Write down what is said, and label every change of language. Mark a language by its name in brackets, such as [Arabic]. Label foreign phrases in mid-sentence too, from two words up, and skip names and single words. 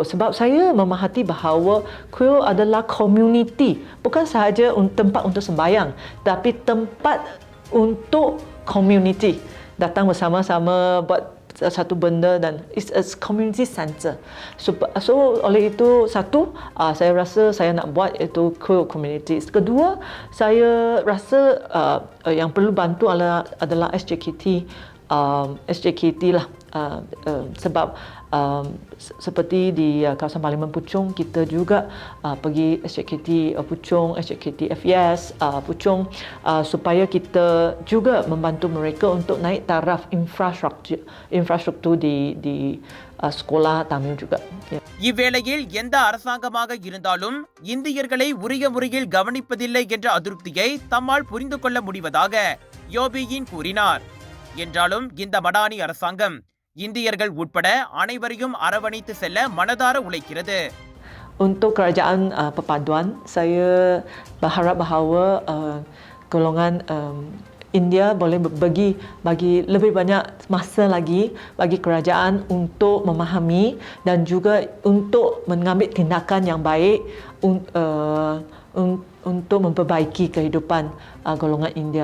[Malay] Sebab saya memahati bahawa kuil adalah community, bukan sahaja tempat untuk sembahyang, tapi tempat untuk community. Datang bersama-sama buat satu benda dan [English] it's a community center. [Malay] So oleh itu satu, saya rasa saya nak buat itu [English] queer communities. [Malay] Kedua, saya rasa yang perlu bantu adalah SJKT lah. Sebab seperti di kawasan Parlimen Puchong, kita juga pergi SJKT Puchong, SJKT FES Puchong, supaya kita juga membantu mereka untuk naik taraf infrastruktur di sekolah Tamil juga. [Tamil] இவ்வேளையில் எந்த அரசாங்கமாக இருந்தாலும் இந்தியர்களை உரிய முறையில் கவனிப்பதில்லை என்ற அதிருப்தியை தம்மால் புரிந்து கொள்ள முடிவதாக யோபியின் கூறினார். என்றாலும் இந்த மடானி அரசாங்கம் இந்தியர்கள் உட்பட அனைவரையும் அரவணைத்து செல்ல மனதார உழைக்கிறது. [Malay] Untuk kerajaan perpaduan, saya berharap bahawa golongan India boleh bagi lebih banyak masa lagi bagi kerajaan untuk memahami dan juga untuk mengambil tindakan yang baik untuk memperbaiki kehidupan golongan India.